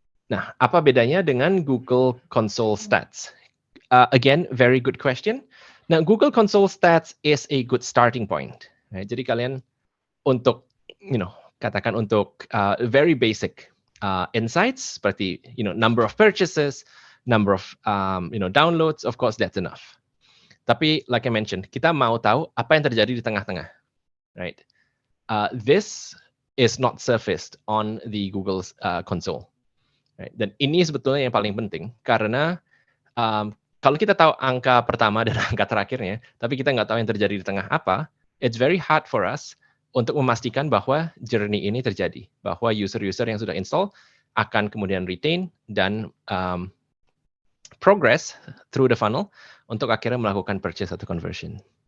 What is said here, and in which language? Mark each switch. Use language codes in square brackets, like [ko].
[id] Nah, apa bedanya dengan Google Console Stats? [en] Again, very good question. Nah, Google Console Stats is a good starting point. Right? [id] Jadi kalian untuk, katakan untuk [en] very basic insights seperti, number of purchases, number of, downloads, of course that's enough. [id] Tapi [en] like I mentioned, [id] kita mau tahu apa yang terjadi di tengah-tengah, right? [en] This is not surfaced on the Google Console, right? [id] Dan ini sebetulnya yang paling penting karena kalau kita tahu angka pertama dan angka terakhirnya, tapi kita nggak tahu yang terjadi di tengah apa, [en] it's very hard for us [id] untuk memastikan bahwa journey ini terjadi, bahwa user-user yang sudah install akan kemudian retain dan [en] progress through the funnel [id] untuk akhirnya melakukan purchase atau conversion.